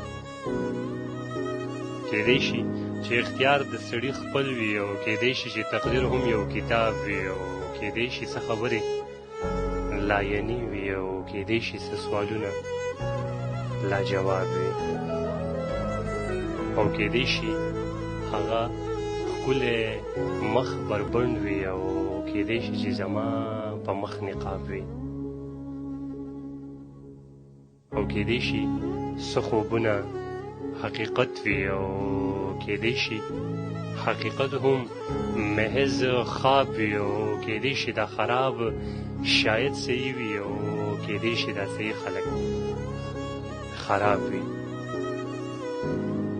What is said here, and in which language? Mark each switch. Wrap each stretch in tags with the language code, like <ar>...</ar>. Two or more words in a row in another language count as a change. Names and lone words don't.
<ps>کېدی شي چې اختیار د سړي خپل وي او کېدی شي چې تقدیر هم یو کتاب وي او کېدی شي څه خبرې لاینې وي او کېدی شي څه سوالونه لاجواب وي او کېدی شي هغه ښکلی مخ بربنډ وي او کېدی شي چې زما په مخ نقاب وي او کېدی شي څه خوبونه حقیقت وي او کېدی شي حقیقت هم محض خواب وي او کېدی شي دا خراب شاید صحیح وي او کېدی شي دا صحیح خلک خراب وي</ps>